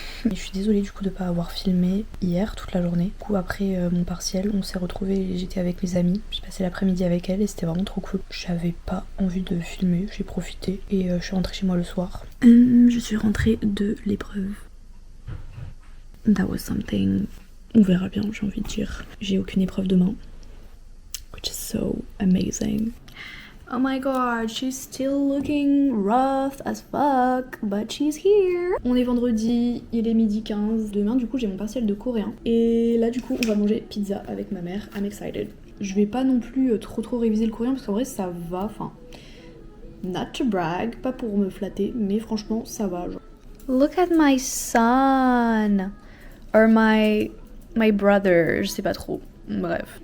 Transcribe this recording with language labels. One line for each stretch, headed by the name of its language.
French: Et je suis désolée du coup de pas avoir filmé hier toute la journée. Du coup après mon partiel on s'est retrouvés, j'étais avec mes amis, j'ai passé l'après-midi avec elles et c'était vraiment trop cool. J'avais pas envie de filmer, j'ai profité et je suis rentrée chez moi le soir. Je suis rentrée de l'épreuve.
English: That was something.
French: On verra bien, j'ai envie de dire. J'ai aucune épreuve demain.
English: Which is so amazing. Oh my god, she's still looking rough as fuck, but she's here.
French: On est vendredi, il est 12h15. Demain, du coup, j'ai mon partiel de coréen. Et là, du coup, on va manger pizza avec ma mère.
English: I'm excited.
French: Je vais pas non plus trop réviser le coréen parce qu'en vrai, ça va. Enfin,
English: not to brag,
French: pas pour me flatter, mais franchement, ça va. Genre.
English: Look at my son. Or my brother,
French: je sais pas trop. Bref.